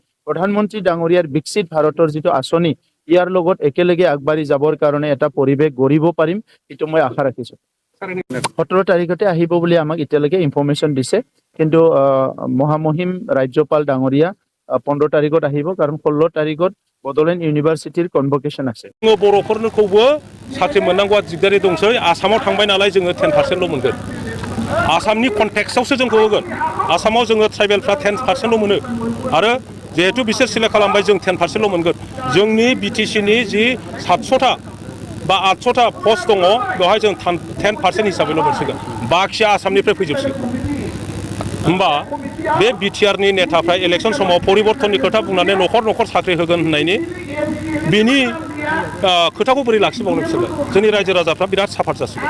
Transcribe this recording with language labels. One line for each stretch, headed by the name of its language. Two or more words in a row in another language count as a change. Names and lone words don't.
Assamese: প্ৰধানমন্ত্ৰী ডাঙৰীয়াৰ বিকশিত ভাৰতৰ যিটো আঁচনি ইয়াৰ লগত একেলগে আগবাঢ়ি যাবৰ কাৰণে এটা পৰিৱেশ গঢ়িব পাৰিম এইটো মই আশা ৰাখিছোঁ 17 তাৰিখতে আহিব বুলি আমাক এতিয়ালৈকে ইনফৰমেশ্যন দিছে কিন্তু মহামহিম ৰাজ্যপাল ডাঙৰীয়া 15 তাৰিখত আহিব কাৰণ 16 তাৰিখত বডলেণ্ড ইউনিভাৰ্চিটিৰ কনভকেশ্যন আছে
Bodo: बर'फोरनोखौबो साख्रि मोननांगौआ दिगदारि दंसै आसामाव थांबाय नालाय जोङो 10%ल' मोनगोन आसामनि कन्टेक्सआवसो जोंखौ होगोन आसामाव जोङो ट्राइबेलफ्रा 10%ल' मोनो आरो जिहेतु बिसोर सिलेक्ट खालामबाय जों 10%ल' मोनगोन जोंनि बिटिसिनि जि 700टा बा 800टा पस्ट दङ बेवहाय जों 10% हिसाबैल' मोनसिगोन बाखिया आसामनिफ्राय फैजोबसिगोन होमबा बे बिटिआरनि नेताफ्रा इलेक्सन समाव परिबर्तननि खोथा बुंनानै न'खर न'खर साख्रि होगोन होननायनि बिनि खोथाखौ बोरै लाखिबावनो बिसोरलाय जोंनि रायजो राजाफ्रा बिराद साफार जासिगोन